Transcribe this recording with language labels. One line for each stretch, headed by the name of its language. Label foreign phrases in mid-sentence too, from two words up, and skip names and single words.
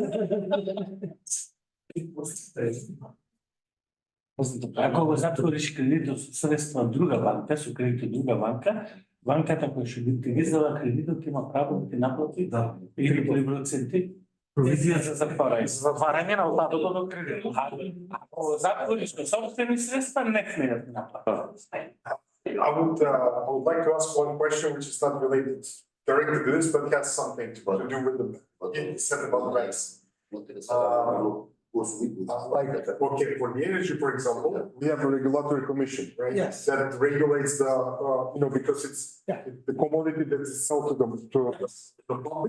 Macedonian: Ако го затвориш кредитот со средства од друга банка, со кредит од друга банка, банката која ќе ти издава кредитот има право да ти наплати или проценти провизија за затварање. Затварање на остатокот од кредитот. Ако затвориш со собствени средства, не сме да ти наплати.
English: I would like to ask one question which is not related directly to this, but has something to do with the, you said about the banks. Like, okay, for the energy, for example, we have a regulatory commission, right? Yes. That regulates the, because it's the commodity that is sold to the public.